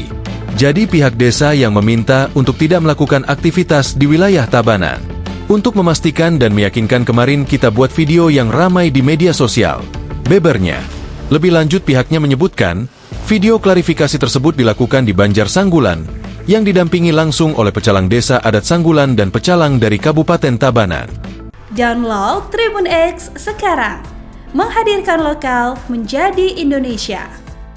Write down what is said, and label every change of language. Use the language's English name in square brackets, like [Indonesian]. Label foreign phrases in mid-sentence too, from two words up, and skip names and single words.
[Indonesian] Jadi pihak desa yang meminta untuk tidak melakukan aktivitas di wilayah Tabanan. Untuk memastikan dan meyakinkan kemarin kita buat video yang ramai di media sosial, bebernya. Lebih lanjut pihaknya menyebutkan, video klarifikasi tersebut dilakukan di Banjar Sanggulan, yang didampingi langsung oleh pecalang desa adat Sanggulan dan pecalang dari Kabupaten Tabanan. Download Tribun X sekarang, menghadirkan lokal menjadi Indonesia.